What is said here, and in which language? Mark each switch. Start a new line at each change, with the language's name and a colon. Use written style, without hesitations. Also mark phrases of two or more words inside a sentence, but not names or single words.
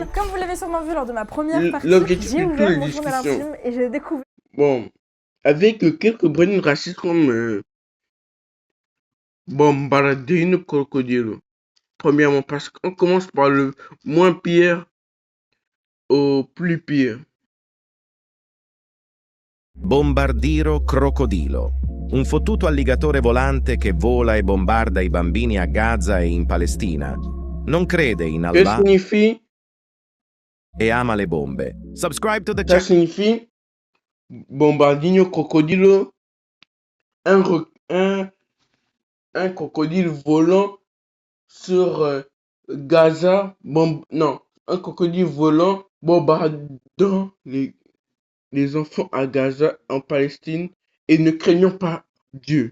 French: Comme vous l'avez sûrement vu lors de ma première partie, j'ai ouvert mon journal intime et j'ai découvert... Bon, avec quelques brains racistes comme Bombardino Crocodilo. Premièrement, parce qu'on commence par le moins pire au plus pire.
Italian: Bombardiro Crocodilo, un fottuto alligatore volante che vola e bombarda i bambini a Gaza e in Palestina. Non crede in
French: Que
Italian: Allah
French: signifie?
Italian: e ama le bombe.
English: Subscribe to the
French: Ça
English: channel.
French: signifie Bombardino Crocodilo, un crocodile volant sur Gaza, un crocodile volant bombardant les enfants à Gaza, en Palestine, et ne craignant pas Dieu.